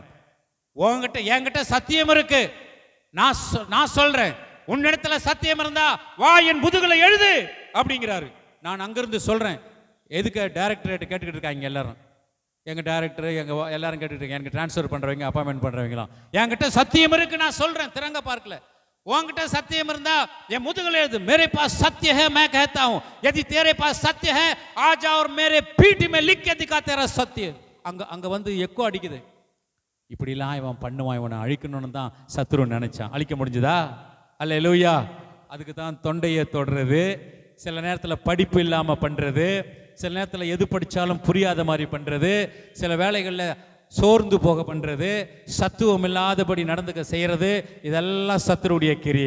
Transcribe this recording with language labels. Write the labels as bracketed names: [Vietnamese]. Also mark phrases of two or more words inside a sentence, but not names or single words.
[Tamil] என்கிட்ட சத்தியம் இருக்கு, நான் சொல்கிறேன், உன்னிடத்துல சத்தியம் இருந்தா வா என் முதுகுல எழுது அப்படிங்கிறாரு. நான் அங்கிருந்து சொல்றேன், எதுக்கு டைரக்டரேட் கேட்டுக்கிட்டு இருக்காங்க எல்லாரும், எங்க டைரக்டர் எல்லாரும் கேட்டுட்டு இருக்காங்க, எனக்கு டிரான்ஸ்ஃபர் பண்றவங்க அப்பாயின்மெண்ட் பண்றவங்களாம். என்கிட்ட சத்தியம் இருக்கு, நான் சொல்றேன் திரங்க பார்க்கல, உன்கிட்ட சத்தியம் இருந்தா என் முதுகுல எழுது. [Hindi] मेरे पास सत्य है मैं कहता हूं, यदि तेरे पास सत्य है आ जा और मेरे पीठ में लिख के दिखा तेरा सत्य. [Tamil] அங்க வந்து எக்கோ அடிக்குது. இப்படிலாம் இவன் பண்ணுவான், இவனை அழிக்கணும்னு தான் சத்துரு நினைச்சான். அழிக்க முடிஞ்சதா? அல்லேலூயா. அதுக்கு தான் தொண்டையை தொடுறது, சில நேரத்தில் படிப்பு இல்லாமல் பண்ணுறது, சில நேரத்தில் எது படித்தாலும் புரியாத மாதிரி பண்ணுறது, சில வேளைகளில் சோர்ந்து போக பண்ணுறது, சத்துவம் இல்லாதபடி நடந்துக்க செய்கிறது, இதெல்லாம் சத்துருடைய கிரியை.